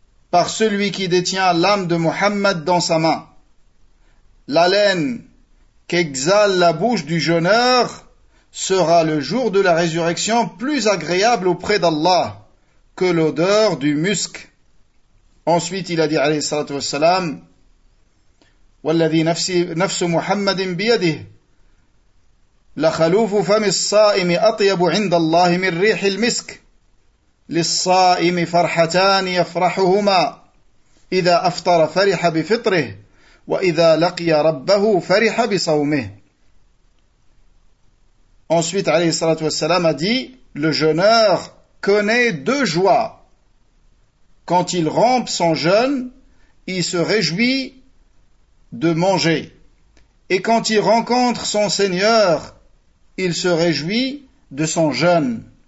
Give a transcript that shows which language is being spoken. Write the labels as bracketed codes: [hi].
[fr] Par celui qui détient l'âme de Muhammad dans sa main, l'haleine qu'exhale la bouche du jeûneur sera le jour de la résurrection plus agréable auprès d'Allah que l'odeur du musc. Ensuite, il a dit, [ar] alayhi salatu wassalam, وَالَّذِي نَفْسُ مُحَمَّدٍ بِيَدِهِ لَخَلُوفُ فَمِ الصَّائِمِ أَطْيَبُ عِنْدَ اللَّهِ مِنْ رِيحِ الْمِسْكِ للصائم فرحتان يفرحهما إذا أفطر فرح بفطره وإذا لقي ربه فرح بصومه. [fr] Ensuite, [ar] عليه الصلاة والسلام [fr] a dit, le jeûneur connaît deux joies. Quand il rompt son jeûne, il se réjouit de manger. Et quand il rencontre son Seigneur, il se réjouit de son jeûne.